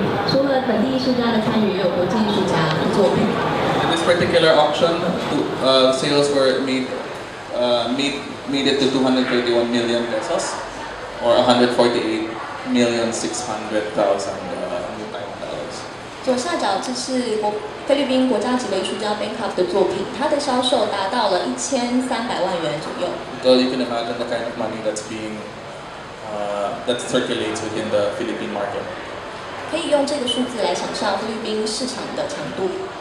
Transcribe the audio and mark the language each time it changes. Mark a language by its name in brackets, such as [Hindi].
[Chinese] 除了本地艺术家的参与，也有国际艺术家的作品。 [English] In this particular auction, sales were made it to 231 million pesos, or 148,600,000 new Taiwan dollars. [Chinese] 左下角这是菲律宾国家级的艺术家 Bangkok 的作品，它的销售达到了1300万元左右。 [English] So you can imagine the kind of money that circulates within the Philippine market. [Chinese] 可以用这个数字来想象菲律宾市场的强度。